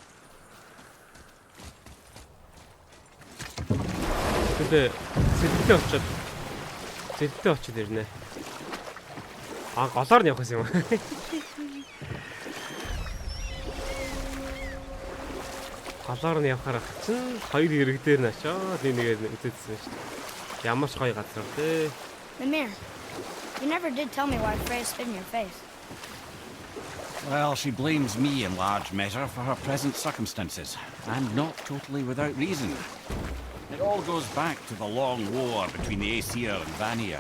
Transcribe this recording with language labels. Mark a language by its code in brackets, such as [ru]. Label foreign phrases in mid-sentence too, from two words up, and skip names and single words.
[mn] Тэгтээ зэлдээ очиод ирнэ. Голоор нь явах юм. Голоор нь явахаар чинь хоёр хэрэг дээр нь очоод нэгээр үтээдсэн шүү дээ. Ямар ч гоё газар тий. [en] Mimir, you never did tell me why Freya spit in your face. Well, she blames me in large measure for her present circumstances, and not totally without reason. It all goes back to the long war between the Aesir and Vanir.